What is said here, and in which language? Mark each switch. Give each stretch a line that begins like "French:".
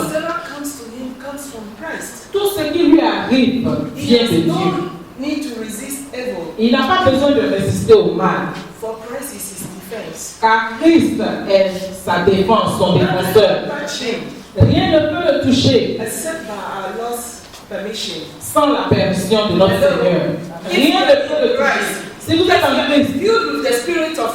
English: Whatever comes to him comes from Christ.
French: Tout ce qui lui arrive
English: He
French: vient
English: has
French: de Dieu.
English: no need to resist evil,
French: Il n'a pas besoin de résister au mal,
English: for Christ is his defense.
French: car Christ est sa défense, son défenseur.
English: Touch him
French: Rien ne peut le toucher
English: except by our Lord's permission.
French: sans la permission de notre Seigneur. Rien ne peut le toucher. Si vous êtes en Christ,
English: Filled with the Spirit of